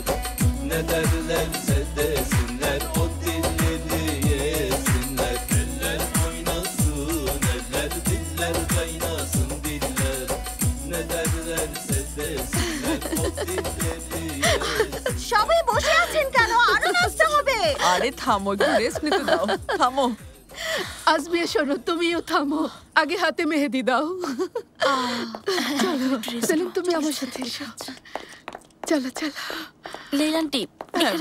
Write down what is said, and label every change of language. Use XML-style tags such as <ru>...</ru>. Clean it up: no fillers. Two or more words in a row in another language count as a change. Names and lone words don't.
<tr>Ne derlerse desinler, o dilleri yesinler. Eller oynasın eller, diller kaynasın diller. Ne derlerse desinler, o dilleri yesinler.</tr> <bn>সবাই বসে আছেন কেন? আরো নাচতে হবে। আরে থামো, একটু রেস্ট নিতে দাও, থামো। আজমিয়া শোনো, তুমিও থামো, আগে হাতে মেহেদি দাও। চলো সেলিম, তুমি আমার সাথে এসো। চলো চলো। লেইলান্টি, এখানে</bn>